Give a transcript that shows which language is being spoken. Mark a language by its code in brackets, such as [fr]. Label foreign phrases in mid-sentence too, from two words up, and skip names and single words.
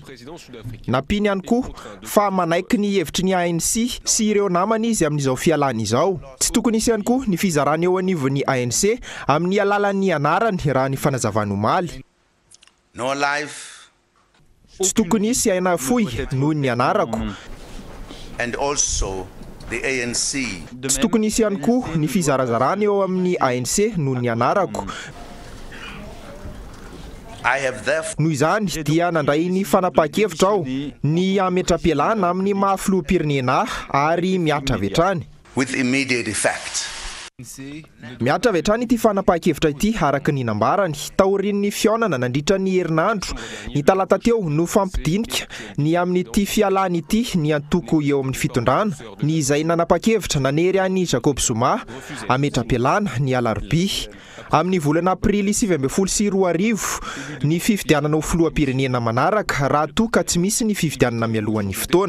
[mg] Nampiny ihany koa fa manaiky ny hevitry ny ANC sy ireo namany izy amin'izao fialany izao. Tsy tokony isy ihany koa ny fizarana eo anivon'ny ANC amin'ny alalan'ny anarany raha ny fanazavana omaly. [en] No life. [mg] Tsy tokony isy aina fohy noho ny anarako. [en] And also the ANC. [mg] Tsy tokony isy ihany koa ny fizarazarana eo amin'ny ANC noho ny anarako. Noho izany dia nandray ny fanapa-kevitra aho ny ametra-pialana amin'ny mahafiloham-pirenena ary miatra avy hatrany. [en] With immediate effect. [mg] Miatra avy hatrany ity fanapa-kevitra ity araka ny nambarany. Taorian'ny fiaonana nandritra ny herinandro ny talata teo no fampidinika ny amin'ity fialany ity ny antoko eo amin'ny fitondrana ny izay nanapa-kevitra nanery an'i Jacob Zuma ametra-pialana ny alarobia amin'ny volana aprily 2022 ny fifidianana ho filoham-pirenena manaraka raha toa ka tsy misy ny fifidianana mialohan'ny fotoana.